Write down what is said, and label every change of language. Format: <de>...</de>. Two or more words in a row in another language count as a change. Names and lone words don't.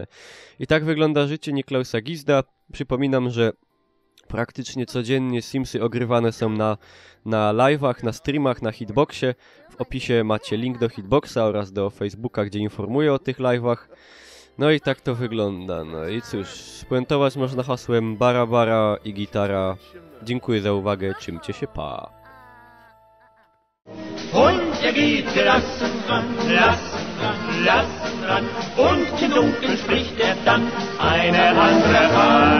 <pl>I tak wygląda życie Niklausa Gizda. Przypominam, że praktycznie codziennie Simsy ogrywane są na live'ach, na streamach, na Hitboxie. W opisie macie link do Hitboxa oraz do Facebooka, gdzie informuję o tych live'ach. No i tak to wygląda. No i cóż, spuentować można hasłem bara bara i gitara. Dziękuję za uwagę, czymcie się pa.</pl> <de>Und geht gelassen ran, und im Dunkeln spricht dann eine andere Art.</de>